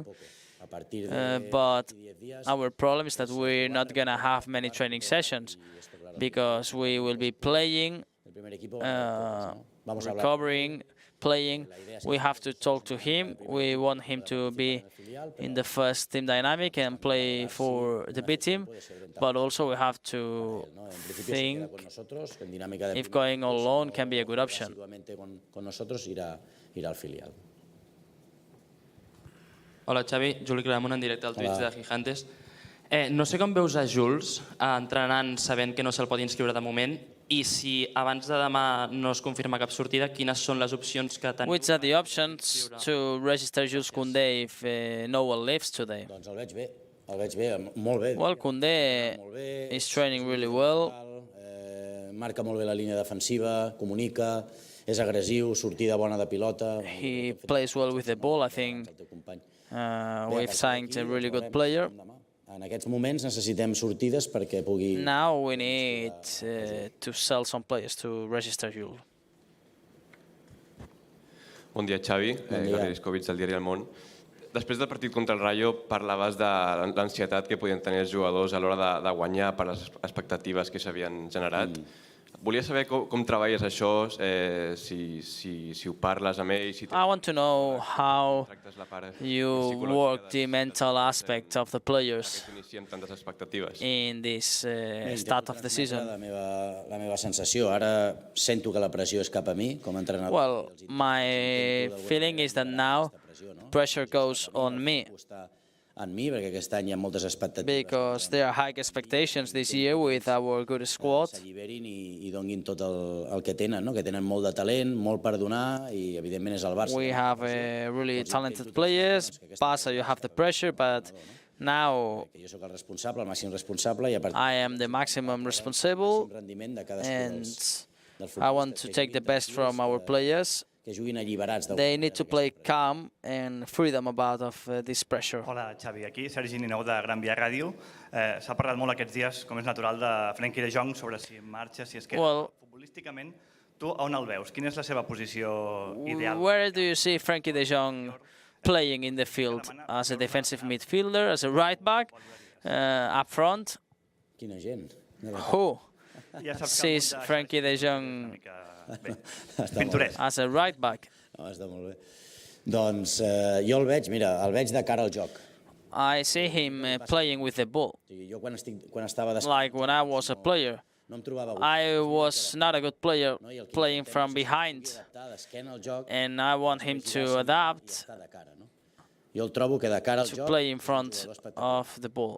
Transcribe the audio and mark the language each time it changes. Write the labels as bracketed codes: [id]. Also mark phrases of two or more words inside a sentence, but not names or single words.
[en] But our problem is that we're not going to have many training sessions because we will be playing, recovering, playing. We have to talk to him. We want him to be in the first team dynamic and play for the B team, but also we have to think if going on loan can be a good option. [ca] Hola Xavi, Juli Cramón en directe al Twitch de Gigantes. No sé com veus a Jules entrenant sabent que no se'l pot inscriure de moment i si abans de demà no es confirma cap sortida, quines són les opcions que teniu? [en] Which are the options to register Jules Koundé if no one leaves today? [ca] Doncs el veig bé, molt bé. [en] Well, Koundé is training really well. [ca] Marca molt bé la línia defensiva, comunica, és agressiu, sortida bona de pilota. [en] He plays well with the ball, I think. We've signed a really good player. [ca] En aquests moments necessitem sortides perquè pugui... [en] Now we need to sell some players to register Jules. [ca] Bon dia, Xavi. Gabriel Iscovich, del diari El Món. Després del partit contra el Rayo parlaves de l'ansietat que podien tenir els jugadors a l'hora de guanyar per les expectatives que s'havien generat. Volia saber com treballes això, si ho parles amb ells... [en] I want to know how you work the mental aspect of the players in this start of the season. [ca] La meva sensació, ara sento que la pressió és cap a mi com a entrenador. [en] Well, my feeling is that now pressure goes on me. [ca] En mi, perquè aquest any hi ha moltes expectatives. [en] Because there are high expectations this year with our good squad. [ca] S'alliberin i donin tot el que tenen, que tenen molt de talent, molt per donar, i evidentment és el Barça. [en] We have really talented players. Barça, you have the pressure, but now [ca] jo soc el responsable, el màxim responsable, [en] I am the maximum responsible, and I want to take the best from our players. They need to play calm and freedom about of this pressure. [ca] Hola, Xavi. Aquí Sergi Nineu de Gran Via Ràdio. S'ha parlat molt aquests dies, com és natural, de Frenkie de Jong sobre si marxa, si es queda. Futbolísticament, tu on el veus? Quina és la seva posició ideal? [en] Where do you see Frenkie de Jong playing in the field? As a defensive midfielder, as a right back, up front? [ca] Quina gent. [en] Who sees Frenkie de Jong as a right back? [ca] Està molt bé. Doncs jo el veig de cara al joc. [en] I see him playing with the ball. Like when I was a player, I was not a good player playing from behind, and I want him to adapt to play in front of the ball.